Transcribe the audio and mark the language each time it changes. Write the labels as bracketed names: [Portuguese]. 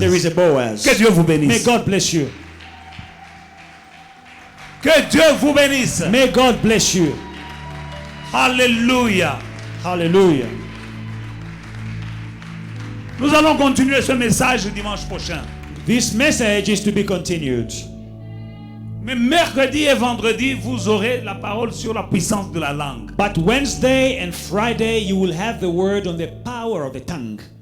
[English] there is a Boaz. [French] Que Dieu vous [English] May [French] bénisse. [English] God bless you. [French] Que Dieu vous bénisse. [English] May God bless you. [French] Alléluia. [English] Hallelujah. [French] Nous allons continuer ce message dimanche prochain. [English] This message is to be continued. [French] Mais mercredi et vendredi, vous aurez la parole sur la puissance de la langue. [English] But Wednesday and Friday, you will have the word on the power of the tongue.